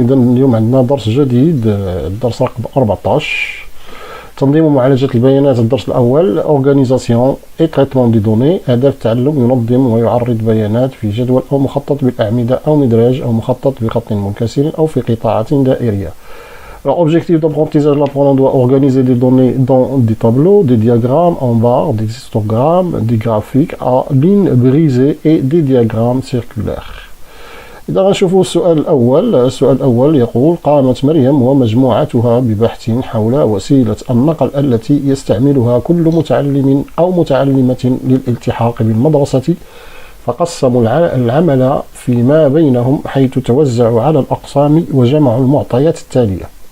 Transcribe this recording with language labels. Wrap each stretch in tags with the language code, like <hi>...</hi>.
<ar>إذا اليوم عندنا درس جديد، الدرس رقم 14، تنظيم ومعالجة البيانات. الدرس الأول</ar> <fr>Organisation et traitement des données.</fr> <ar>هدف التعلم ينظم ويعرض بيانات في جدول أو مخطط بالأعمدة أو مدرج أو مخطط بخط منكسر أو في قطاعات دائرية.</ar> <fr>L'objectif d'apprentissage, l'apprenant doit organiser des données dans des tableaux, des diagrammes en barres, des histogrammes, des graphiques à lignes brisées et des diagrammes circulaires.</fr> <ar>إذا غنشوفوا السؤال الأول يقول: قامت مريم ومجموعتها ببحث حول وسيلة النقل التي يستعملها كل متعلم أو متعلمة للالتحاق بالمدرسة، فقسموا العمل فيما بينهم حيث توزعوا على الأقسام وجمعوا المعطيات التالية:</ar>